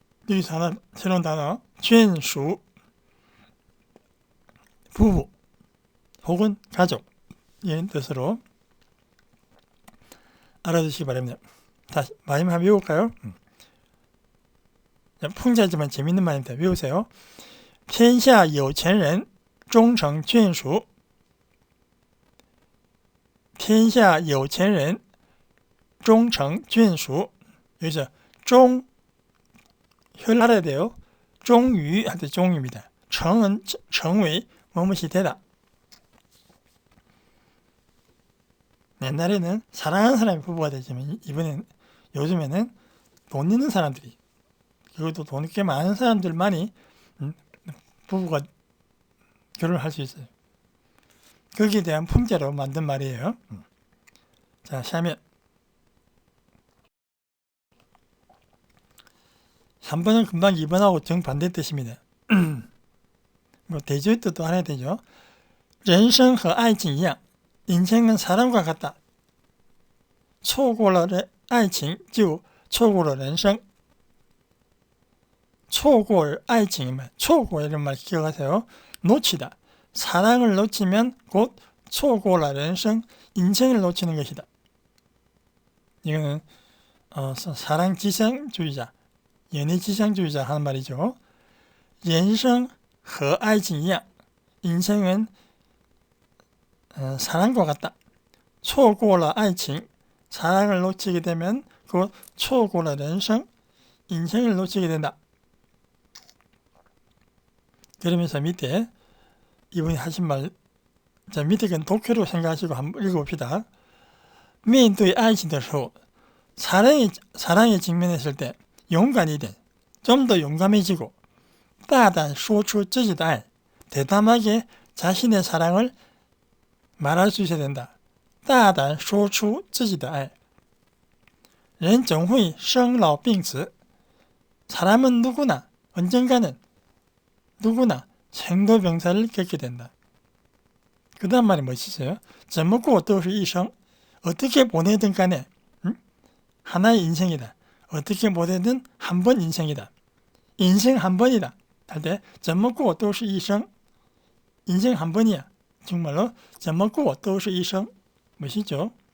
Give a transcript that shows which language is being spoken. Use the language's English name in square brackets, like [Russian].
[Korean] 여기서 하나 새로운 단어, 眷属, 부부 혹은 가족 이런 뜻으로 알아두시기 바랍니다. 다시 마지막 한번 외울까요? 풍자지만 재밌는 말입니다. 외우세요. [Chinese] 天下有钱人终成眷属天下有钱人终成眷属 [Korean] 여기서 종 혈 알아야 돼요. 종유 할 때 종유입니다. 정은 정의 뭐뭇이 되다. 옛날에는 사랑하는 사람이 부부가 되지만 요즘에는 돈 있는 사람들이 그것도 돈 꽤 많은 사람들만이 부부가 결혼을 할 수 있어요. 거기에 대한 풍자로 만든 말이에요. 자, 下面 3번은 금방 2번하고 정반대 뜻입니다. 뭐 대조의 뜻도 알아야 되죠. [Chinese] 人生和爱情一样 [Korean] 인생은 사람과 같다. [Chinese] 错过了爱情就错过了人生. 错过爱情, [Korean] 错过 이런 말 기억하세요. 놓치다. 사랑을 놓치면 곧 [Chinese] 错过了人生, [Korean] 인생을 놓치는 것이다. 이거는 사랑 지상주의자, 연애 지상주의자 하는 말이죠. [Chinese] 人生和爱情一样 [Korean] 인생은 사랑과 같다. [Chinese] 错过了爱情 [Korean] 사랑을 놓치게 되면 곧 [Chinese] 错过了人生 [Korean] 인생을 놓치게 된다. 그러면서 밑에 이분이 하신 말, 자, 밑에 건 독해로 생각하시고 한번 읽어봅시다. [Chinese] 面对爱情的时候 [Korean] 사랑에 직면했을 때 [Chinese] 勇敢一点, [Korean] 좀 더 용감해지고 [Chinese] 大胆说出自己的爱 [Korean] 대담하게 자신의 사랑을 말할 수 있어야 된다. [Chinese] 大胆说出自己的爱人总会生老病死 [Korean] 사람은 누구나 언젠가는 누구나 생로병사를 겪게 된다. 그 다음 말이 멋있어요. [Chinese] 怎么过都是一生 [Korean] 어떻게 보내든 간에 하나의 인생이다. 어떻게 보내든 한 번 인생이다. 인생 한 번이다. 할 때 [Chinese] 怎么过都是一生 [Korean] 인생 한 번이야. 정말로 [Chinese] 怎么过都是一生 [Korean] 멋있죠?